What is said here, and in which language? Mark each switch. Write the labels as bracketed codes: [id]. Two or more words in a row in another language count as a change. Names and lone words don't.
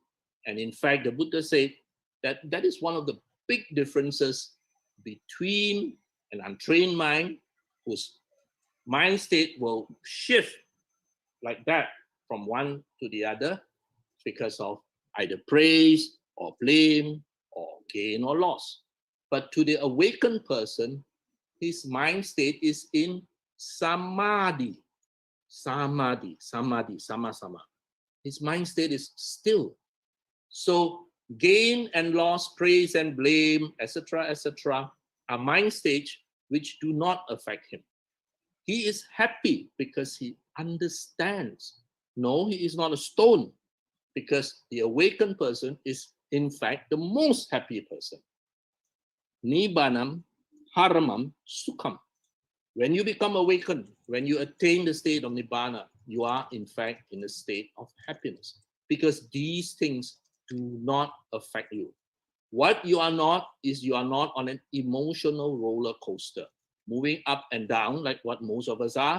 [en] And in fact, the Buddha said that that is one of the big differences between an untrained mind, whose mind state will shift like that from one to the other because of either praise or blame or gain or loss. But to the awakened person, his mind state is in samadhi, sama-sama. His mind state is still. So gain and loss, praise and blame, etc., are mind states which do not affect him. He is happy because he understands. No, he is not a stone, because the awakened person is in fact the most happy person. [pi] Nibbanam haramam sukham. [en] When you become awakened, when you attain the state of Nibbana, you are in fact in a state of happiness, because these things do not affect you. What you are not is you are not on an emotional roller coaster, moving up and down like what most of us are.